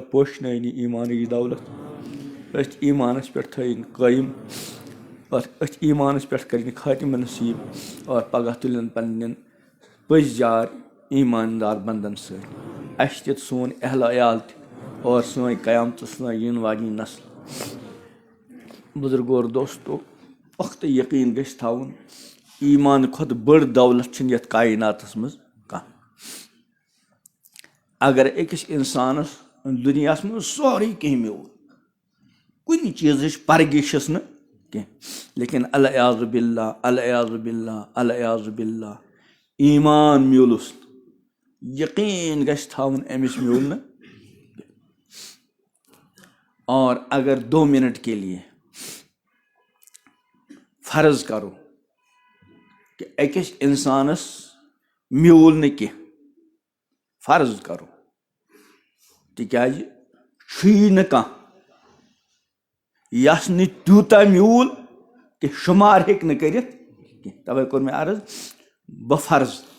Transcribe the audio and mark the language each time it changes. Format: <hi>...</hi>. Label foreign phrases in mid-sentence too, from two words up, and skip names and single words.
<ks>پوشنٲیِن یہِ ایٖمانٕچ دولت أتھۍ ایٖمانَس پٮ۪ٹھ تھٲیِن قٲیِم اور أتھۍ ایٖمانَس پٮ۪ٹھ کٔرِنۍ خاتمہ نصیٖب اور پگاہ تُلن پنٛنٮ۪ن پٔزۍ یار ایٖماندار بنٛدن سۭتۍ اَسہِ تہِ سون اہل عیال تہِ اور سٲنۍ قیامتس تام یِنہٕ واجیٚنۍ نسل بُزرگو اور دوستو پختہٕ یقیٖن گژھِ تھاوُن ایٖمان کھۄتہٕ بٔڑ دولت چھِنہٕ یتھ کائناتس منٛز کانٛہہ اگر أکِس انسانس دُنیاہس منٛز سورُے کینٛہہ میوٗل کُنہِ چیٖزٕچ پرگی چھس نہٕ کینٛہہ لیکن</ks> <ar>العیاذ باللہ العیاذ باللہ العیاذ باللہ</ar> <ks>ایٖمان میوٗلُس یقیٖن گژھِ تھاوُن أمِس میوٗل نہٕ</ks> <ur>اور اگر 2 منٹ کے لیے فرض کرو کہ</ur> <ks>أکِس انسانس میوٗل نہٕ کینٛہہ فرض کرو تِکیٛازِ چھُیی نہٕ کانٛہہ یس نہٕ تیوٗتاہ میوٗل کہِ شُمار ہیٚکہِ نہٕ کٔرِتھ کینٛہہ تَوَے کوٚر مےٚ عرض بہٕ فرض</ks>